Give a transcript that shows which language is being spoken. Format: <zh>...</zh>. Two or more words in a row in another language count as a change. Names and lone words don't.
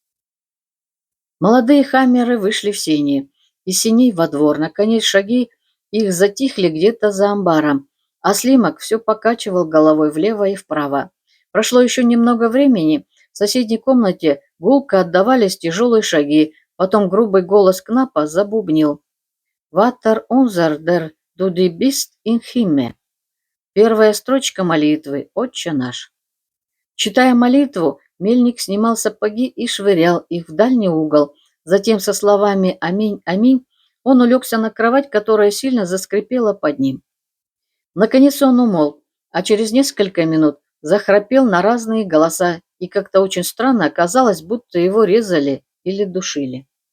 <ru>Молодые хаммеры вышли в сени. Из сеней во двор. Наконец шаги их затихли где-то за амбаром, а Слимак все покачивал головой влево и вправо. Прошло еще немного времени. В соседней комнате гулко отдавались тяжелые шаги. Потом грубый голос Кнапа забубнил:</ru> <de>«Vater unser der du di bist im Himmel».</de> <ru>Первая строчка молитвы «Отче наш». Читая молитву, мельник снимал сапоги и швырял их в дальний угол. Затем со словами «Аминь, аминь» он улегся на кровать, которая сильно заскрипела под ним. Наконец он умолк, а через несколько минут захрапел на разные голоса, и как-то очень странно оказалось, будто его резали или душили.</ru>